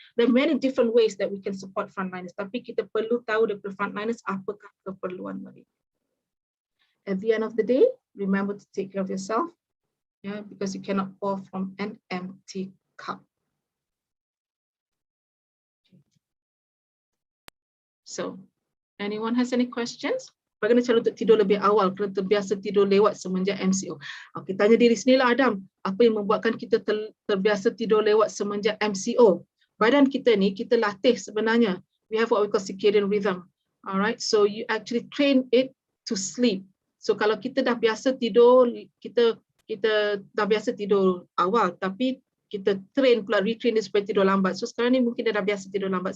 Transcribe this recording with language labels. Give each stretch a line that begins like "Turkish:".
English: There are many different ways that we can support frontliners,
Malay: tapi kita perlu tahu daripada frontliners apakah keperluan mereka.
English: At the end of the day, remember to take care of yourself, yeah, because you cannot pour from an empty cup. So, anyone has any questions?
Malay: Bagaimana cara untuk tidur lebih awal? Kerana terbiasa tidur lewat semenjak MCO. Okay, tanya diri sendirilah Adam, apa yang membuatkan kita terbiasa tidur lewat semenjak MCO? Badan kita ni, kita latih sebenarnya.
English: We have what we call circadian rhythm. Alright, so you actually train it to sleep.
Malay: So kalau kita dah biasa tidur, kita dah biasa tidur awal, tapi kita train pula, retrain dia supaya tidur lambat. So sekarang ni mungkin dia dah biasa tidur lambat.